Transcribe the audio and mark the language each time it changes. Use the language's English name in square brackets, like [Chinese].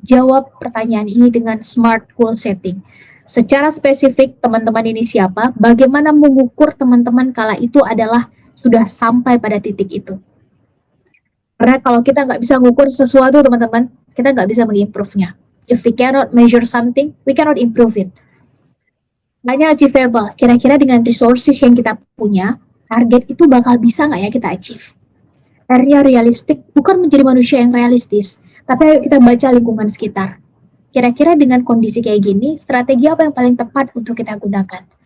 [Indonesian] Jawab pertanyaan ini dengan smart goal setting. Secara spesifik, teman-teman ini siapa? Bagaimana mengukur teman-teman kala itu adalah sudah sampai pada titik itu. Karena kalau kita nggak bisa mengukur sesuatu, teman-teman, kita nggak bisa mengimprove-nya. [English] If we cannot measure something, we cannot improve it. [Indonesian] Hanya achievable. Kira-kira dengan resources yang kita punya, target itu bakal bisa nggak ya kita achieve? Area realistik bukan menjadi manusia yang realistis, tapi ayo kita baca lingkungan sekitar. Kira-kira dengan kondisi kayak gini, strategi apa yang paling tepat untuk kita gunakan?